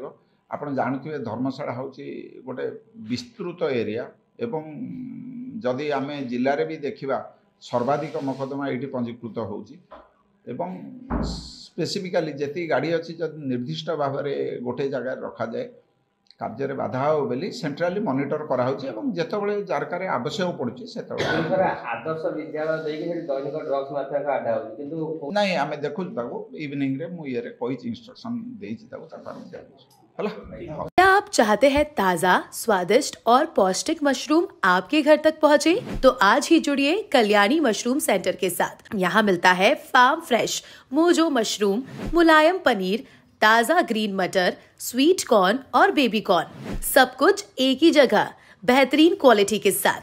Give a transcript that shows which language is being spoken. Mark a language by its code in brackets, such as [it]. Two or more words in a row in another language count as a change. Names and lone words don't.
[or] ଆପଣ ଜାଣୁଥିବେ ଧର୍ମଶାଳା ହେଉଛି ଗୋଟେ ବିସ୍ତୃତ ଏରିଆ ଏବଂ ଯଦି ଆମେ ଜିଲ୍ଲାରେ ବି ଦେଖିବା ସର୍ବାଧିକ ମକଦ୍ଦମା ଏଇଠି ପଞ୍ଜୀକୃତ ହେଉଛି ଏବଂ ସ୍ପେସିଫିକାଲି ଯେତିକି ଗାଡ଼ି ଅଛି ଯଦି ନିର୍ଦ୍ଦିଷ୍ଟ ଭାବରେ ଗୋଟେ ଜାଗାରେ ରଖାଯାଏ କାର୍ଯ୍ୟରେ ବାଧା ହେବ ବୋଲି ସେଣ୍ଟ୍ରାଲି ମନିଟର କରାହେଉଛି ଏବଂ ଯେତେବେଳେ ଜାରକାରେ ଆବଶ୍ୟକ ପଡ଼ୁଛି ସେତେବେଳେ ଆଦର୍ଶ ବିଦ୍ୟାଳୟ ଦେଇକି ସେଠି ଦୈନିକ ଡ୍ରଗ୍ସ ମାଫିଆଙ୍କ ଆଡ୍ଡା ହେଉଛି, କିନ୍ତୁ ନାଇଁ ଆମେ ଦେଖୁଛୁ ତାକୁ ଇଭିନିଂରେ ମୁଁ ଇଏରେ କହିଛି, ଇନଷ୍ଟ୍ରକ୍ସନ ଦେଇଛି ତାକୁ ଆମେ ଦେଖୁଛୁ। [hi] क्या आप चाहते हैं ताज़ा, स्वादिष्ट और पौष्टिक मशरूम आपके घर तक पहुंचे? तो आज ही जुड़िए कल्याणी मशरूम सेंटर के साथ। यहाँ मिलता है फार्म फ्रेश मोजो मशरूम, मुलायम पनीर, ताज़ा ग्रीन मटर, स्वीट कॉर्न और बेबी कॉर्न, सब कुछ एक ही जगह बेहतरीन क्वालिटी के साथ।